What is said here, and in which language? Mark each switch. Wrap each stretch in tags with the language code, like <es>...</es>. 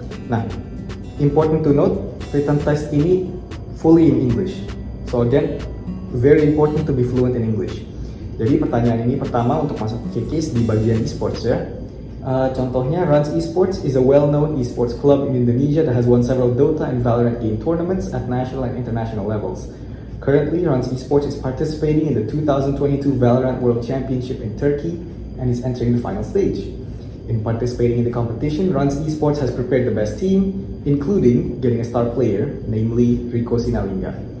<en>Nah, important to note, written test ini fully in English. So again, very important to be fluent in English.</en> <id>Jadi pertanyaan ini pertama untuk masuk ke case di bagian esports ya.</id> <en>Contohnya, Rans Esports is a well-known esports club in Indonesia that has won several Dota and Valorant game tournaments at national and international levels. Currently, Rans Esports is participating in the 2022 Valorant World Championship in Turkey and is entering the final stage. In participating in the competition, Rans Esports has prepared the best team, including getting a star player, namely Rico Sinalinga.</en>